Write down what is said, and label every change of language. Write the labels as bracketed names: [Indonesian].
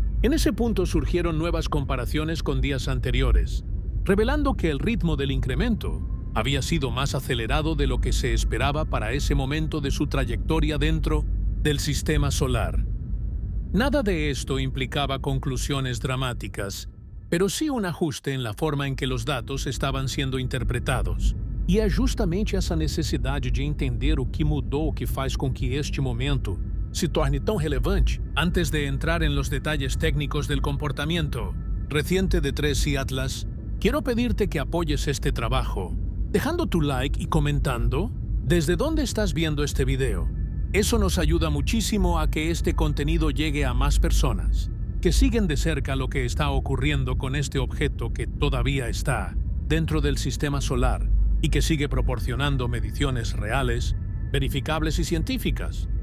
[Spanish] En ese punto surgieron nuevas comparaciones con días anteriores, revelando que el ritmo del incremento había sido más acelerado de lo que se esperaba para ese momento de su trayectoria dentro del sistema solar. Nada de esto implicaba conclusiones dramáticas, pero sí un ajuste en la forma en que los datos estaban siendo interpretados. [Portuguese] E é justamente essa necessidade de entender o que mudou que faz com que este momento se torne tão relevante. [Spanish] Antes de entrar en los detalles técnicos del comportamiento reciente de 3i Atlas, quiero pedirte que apoyes este trabajo, dejando tu like y comentando desde dónde estás viendo este video. Eso nos ayuda muchísimo a que este contenido llegue a más personas que siguen de cerca lo que está ocurriendo con este objeto que todavía está dentro del sistema solar y que sigue proporcionando mediciones reales, verificables y científicas.